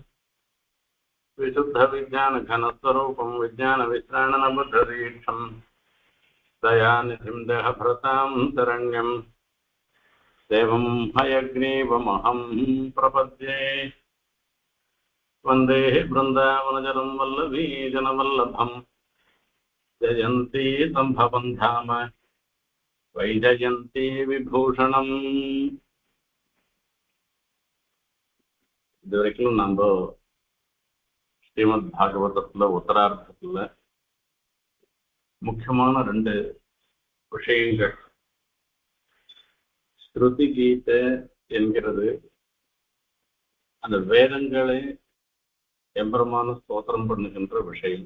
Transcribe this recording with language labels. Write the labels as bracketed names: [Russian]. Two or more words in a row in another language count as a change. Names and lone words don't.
[Sanskrit] विशुद्धविज्ञानघनस्वरूपं विज्ञानविश्राणनबुद्धदीक्षं दयानिधिं देहभृतां शरण्यं देवं हयग्रीवमहं प्रपद्ये। वन्दे बृन्दावनजनं वल्लभीजनवल्लभं जयन्ती सम्भवं धाम वैजयन्ती विभूषणम्। [Tamil] இதுவரைக்கும் நம்ம ஸ்ரீமத் பாகவதத்துல உத்தரார்த்தத்துல முக்கியமான ரெண்டு விஷயங்கள், ஸ்ருதி கீதை என்கிறது அந்த வேதங்களை எம்பெருமான ஸ்தோத்திரம் பண்ணுகின்ற விஷயம்.